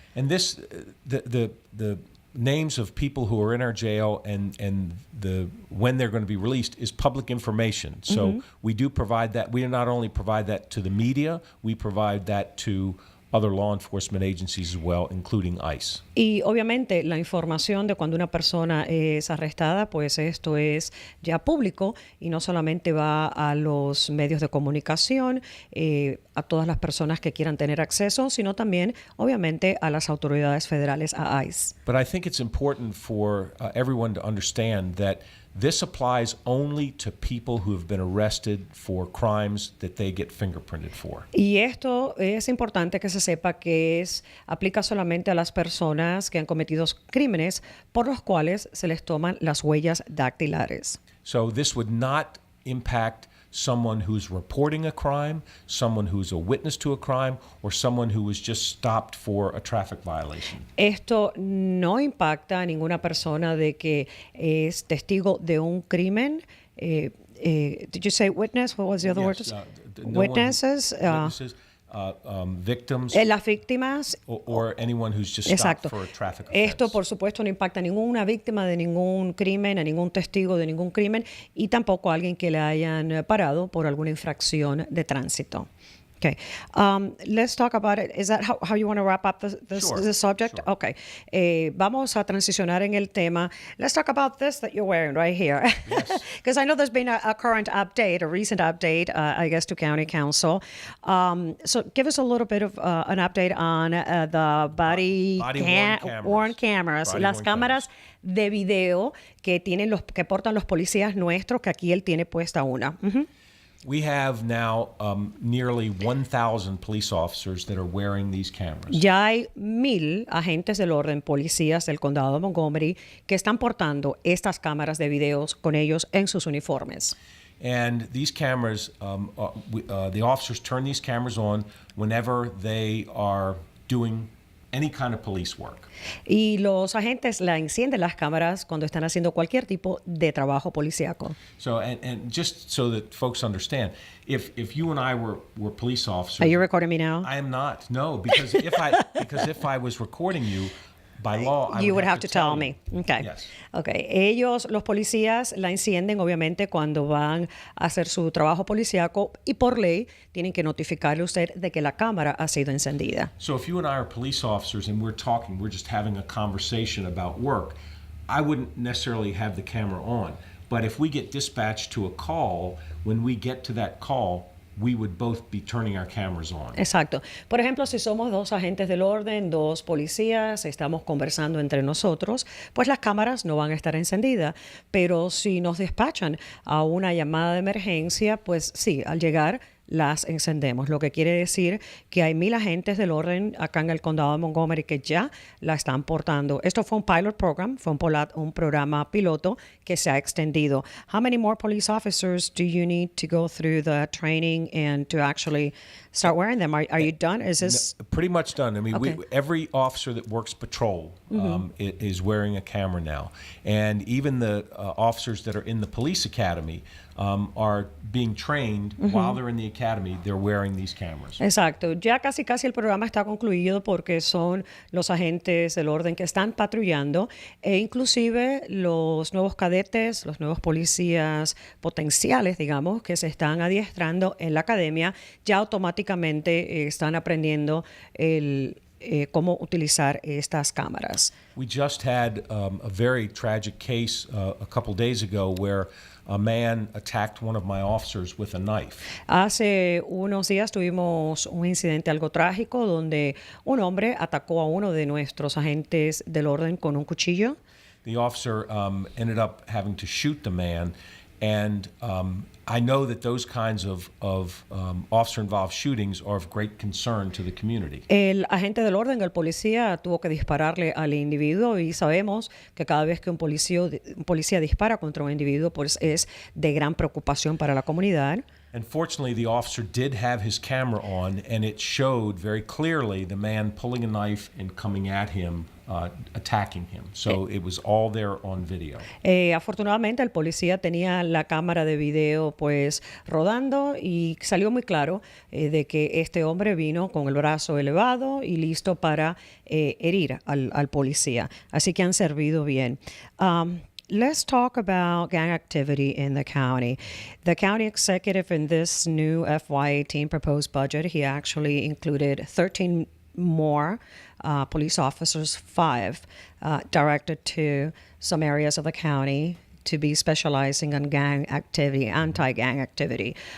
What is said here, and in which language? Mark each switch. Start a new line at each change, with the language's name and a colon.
English: And this, the names of people who are in our jail and the when they're going to be released is public information. So we do provide that. We not only provide that to the media, we provide that to other law enforcement agencies as well, including ICE.
Spanish: Y obviamente la información de cuando una persona es arrestada, pues esto es ya público y no solamente va a los medios de comunicación, a todas las personas que quieran tener acceso, sino también obviamente a las autoridades federales, a ICE.
English: But I think it's important for everyone to understand that this applies only to people who have been arrested for crimes that they get fingerprinted for.
Spanish: Y esto es importante que se sepa que aplica solamente a las personas que han cometido crímenes por los cuales se les toman las huellas dactilares.
English: So this would not impact someone who's reporting a crime, someone who's a witness to a crime, or someone who was just stopped for a traffic violation.
Spanish: Esto no impacta a ninguna persona de que es testigo de un crimen.
English: Did you say witness? What was the other word? Witnesses. Witnesses, victims,
Spanish: Las víctimas.
English: or anyone who's just stopped
Spanish: Exacto.
English: for a traffic offense.
Spanish: Esto, por supuesto, no impacta a ninguna víctima de ningún crimen, a ningún testigo de ningún crimen y tampoco a alguien que le hayan parado por alguna infracción de tránsito.
English: Okay. Let's talk about it. Is that how you want to wrap up this subject? Sure. Okay.
Spanish: Vamos a transicionar en el tema.
English: Let's talk about this that you're wearing right here. Yes. Because I know there's been a current update, a recent update, I guess, to County Council. So give us a little bit of an update on the body-worn cameras.
Spanish: Las cámaras de video que portan los policías nuestros, que aquí él tiene puesta una.
English: We have now nearly 1,000 police officers that are wearing these cameras.
Spanish: Ya hay 1,000 agentes del orden, policías del condado de Montgomery, que están portando estas cámaras de videos con ellos en sus uniformes.
English: And these cameras, the officers turn these cameras on whenever they are doing any kind of police work.
Spanish: Y los agentes la encienden las cámaras cuando están haciendo cualquier tipo de trabajo policíaco.
English: So, and just so that folks understand, if you and I were police officers, Are you recording me now? I am not. No, because if I was recording you, by law, I You would have to to tell you. me. Okay. Yes. Okay.
Spanish: Ellos, los policías, la encienden obviamente cuando van a hacer su trabajo policíaco y por ley tienen que notificarle a usted de que la cámara ha sido encendida.
English: So if you and I are police officers and we're just having a conversation about work, I wouldn't necessarily have the camera on. But if we get dispatched to a call, when we get to that call, we would both be turning our cameras on.
Spanish: Exacto. Por ejemplo, si somos dos agentes del orden, dos policías, estamos conversando entre nosotros, pues las cámaras no van a estar encendidas. Pero si nos despachan a una llamada de emergencia, pues sí, al llegar las encendemos, lo que quiere decir que hay 1,000 agentes del orden acá en el condado de Montgomery que ya la están portando. Esto fue un
English: pilot program,
Spanish: fue un programa piloto que se ha extendido.
English: How many more police officers do you need to go through the training and to actually start wearing them? Are you done? Is this Pretty much done. I mean, Okay. every officer that works patrol is wearing a camera now. And even the officers that are in the police academy are being trained while they're in the academy, they're wearing these cameras.
Spanish: Exacto, ya casi el programa está concluido porque son los agentes del orden que están patrullando e inclusive los nuevos cadetes, los nuevos policías potenciales, digamos, que se están adiestrando en la academia, ya automáticamente están aprendiendo cómo utilizar estas cámaras.
English: We just had a very tragic case a couple days ago where a man attacked one of my officers with a knife.
Spanish: Hace unos días tuvimos un incidente algo trágico donde un hombre atacó a uno de nuestros agentes del orden con un cuchillo.
English: The officer ended up having to shoot the man, And I know that those kinds of officer-involved shootings are of great concern to the community.
Spanish: El agente del orden, el policía, tuvo que dispararle al individuo y sabemos que cada vez que un policía dispara contra un individuo, pues es de gran preocupación para la comunidad.
English: And fortunately, the officer did have his camera on, and it showed very clearly the man pulling a knife and coming at him, attacking him. So it was all there on video.
Spanish: Afortunadamente, el policía tenía la cámara de video pues rodando y salió muy claro de que este hombre vino con el brazo elevado y listo para herir al policía. Así que han servido bien.
English: Let's talk about gang activity in the county. The county executive in this new FY18 proposed budget, he actually included 13 more police officers, 5 directed to some areas of the county to be specializing on gang activity, anti-gang activity.